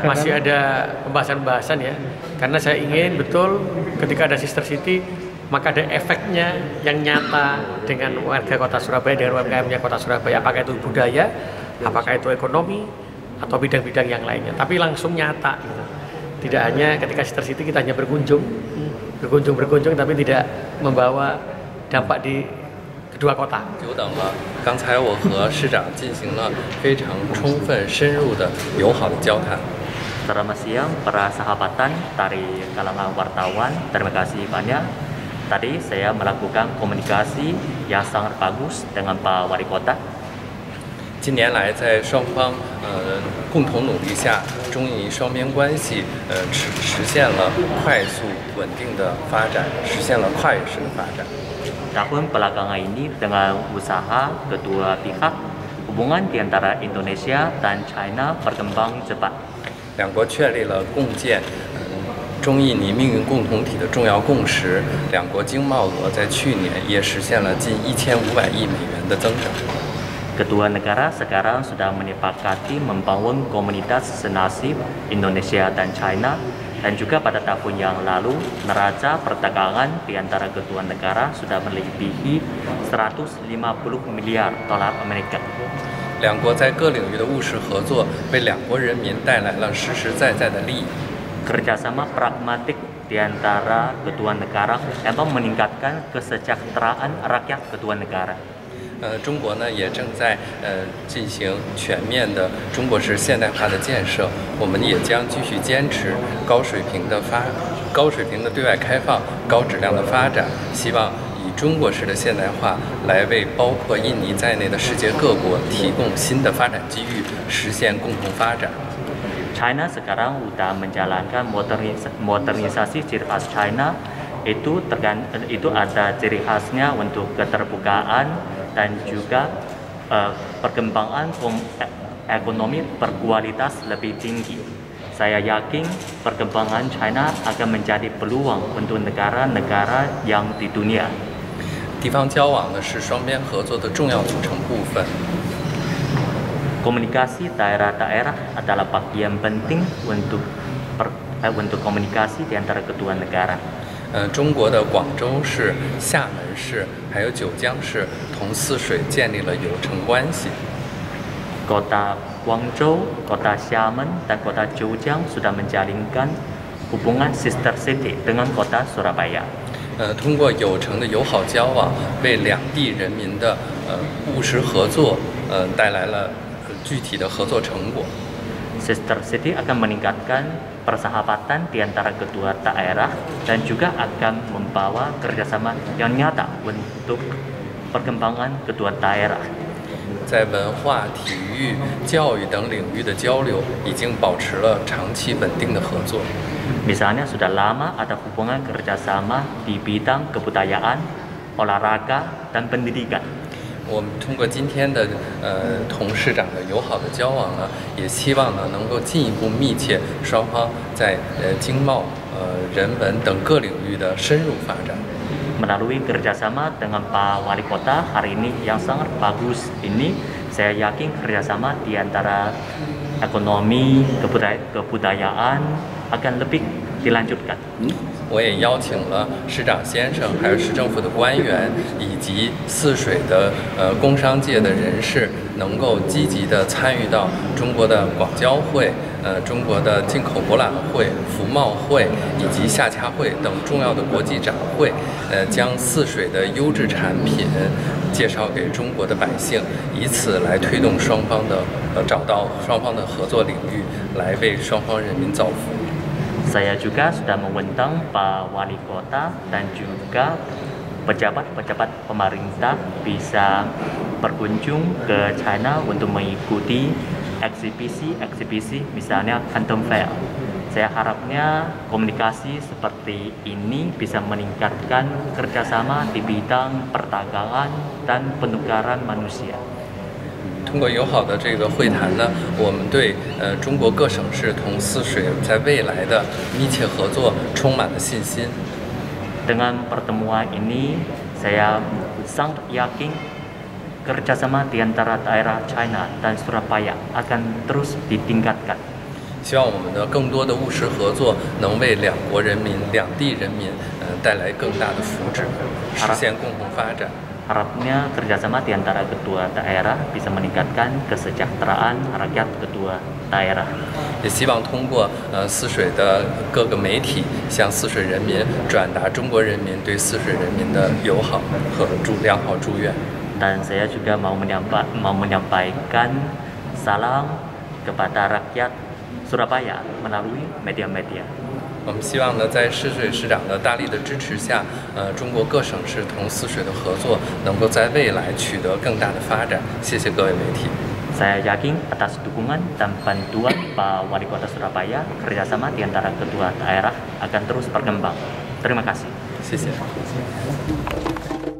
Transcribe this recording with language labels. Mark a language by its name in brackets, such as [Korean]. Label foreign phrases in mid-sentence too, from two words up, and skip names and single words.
[Indonesian] masih ada pembahasan-pembahasan ya, karena saya ingin betul ketika ada [English] sister city, [Indonesian] maka ada efeknya yang nyata dengan warga kota Surabaya, dengan UMKM-nya kota Surabaya, apakah itu budaya, apakah itu ekonomi, atau bidang-bidang yang lainnya, tapi langsung nyata gitu. Tidak hanya ketika [English] sister city [Indonesian] kita hanya berkunjung, tapi tidak membawa dampak di kedua kota. [Chinese] 久等了，刚才我和市长进行了非常充分、深入的友好的交谈。 [Indonesian] Selamat siang para sahabatan dari kalangan wartawan, terima kasih banyak. Tadi saya melakukan komunikasi yang sangat bagus dengan Pak Wali Kota. [Chinese] 近年来，在双方共同努力下，中印双边关系实现了快速稳定的发展，实现了跨越式的发展。 [Indonesian] Tahun belakangan ini dengan usaha kedua pihak, hubungan di antara Indonesia dan China berkembang cepat. [Chinese] 两国确立了共建中印尼命运共同体的重要共识，两国经贸额在去年也实现了近1500亿美元的增长。 [Indonesian] Kedua negara sekarang sudah menyepakati membangun komunitas senasib Indonesia dan China, dan juga pada tahun yang lalu neraca perdagangan di antara kedua negara sudah melebihi 150 miliar dolar Amerika. [Chinese] 两国在各领域的务实合作，为两国人民带来了实实在在的利益。 [Indonesian] Kerjasama pragmatik di antara kedua negara atau meningkatkan kesejahteraan rakyat kedua negara. [Chinese] 中国呢也正在进行全面的中国式现代化的建设，我们也将继续坚持高水平的对外开放、高质量的发展，希望以中国式的现代化来为包括印尼在内的世界各国提供新的发展机遇，实现共同发展。 [Indonesian] China sekarang sudah menjalankan modernisasi ciri khas China itu ada ciri khasnya untuk keterbukaan dan juga perkembangan ekonomi berkualitas lebih tinggi. Saya yakin perkembangan China akan menjadi peluang untuk negara-negara yang di dunia. [Chinese] 地方交往呢是双边合作的重要组成部分。 [Indonesian] Komunikasi daerah-daerah adalah bagian penting untuk komunikasi di antara kedua negara. [Chinese] 中国的广州市、厦门市还有九江市同泗水建立了友城关系。 [Indonesian] Kota Guangzhou, Kota Xiamen, dan Kota Zhejiang sudah menjalinkan hubungan [English] sister city [Indonesian] dengan Kota Surabaya. [Chinese] 通过友城的友好交往，为两地人民的务实合作带来了具体的合作成果。 [English] Sister City [Indonesian] akan meningkatkan persahabatan di antara kedua daerah dan juga akan membawa kerjasama yang nyata untuk perkembangan kedua daerah. [Chinese] 在文化、体育、教育等领域的交流已经保持了长期稳定的合作。 [Indonesian] Misalnya sudah lama ada hubungan kerjasama di bidang kebudayaan, olahraga, dan pendidikan. [Chinese] 我们通过今天的同市长的友好的交往呢，也希望呢能够进一步密切双方在经贸、人文等各领域的深入发展。 [Indonesian] Melalui kerjasama dengan Pak Wali Kota hari ini yang sangat bagus ini, saya yakin kerjasama di antara ekonomi, kebudayaan akan lebih dilanjutkan. [Chinese] 我也邀请了市长先生，还有市政府的官员，以及泗水的工商界的人士，能够积极地参与到中国的广交会、中国的进口博览会、服贸会以及夏洽会等重要的国际展会，将泗水的优质产品介绍给中国的百姓，以此来推动双方的找到双方的合作领域，来为双方人民造福。 [Indonesian] Saya juga sudah mengundang Pak Wali Kota dan juga pejabat-pejabat pemerintah bisa berkunjung ke China untuk mengikuti eksibisi misalnya Canton Fair. Saya harapnya komunikasi seperti ini bisa meningkatkan kerjasama di bidang perdagangan dan penukaran manusia. [Chinese] 通过友好的这个会谈呢，我们对中国各省市同泗水在未来的密切合作充满了信心。 [Indonesian] Dengan pertemuan ini, saya sangat yakin kerjasama di antara daerah China dan Surabaya akan terus ditingkatkan. [Chinese] 希望我们的更多的务实合作能为两国人民、两地人民带来更大的福祉，实现共同发展。 [Indonesian] Harapnya kerjasama di antara kedua daerah bisa meningkatkan kesejahteraan rakyat kedua daerah. [Chinese] 也希望通过泗水的各个媒体向泗水人民转达中国人民对泗水人民的友好和良好祝愿。 [Indonesian] Dan saya juga mau menyampaikan salam kepada rakyat Surabaya melalui media-media. [Chinese] 我们希望呢，在泗水市长的大力的支持下，中国各省市同泗水的合作能够在未来取得更大的发展。谢谢各位媒体。 [Indonesian] Saya yakin atas dukungan dan bantuan Pak Wali Kota Surabaya, kerjasama di antara kedua daerah akan terus berkembang. Terima kasih. [Chinese] 谢谢。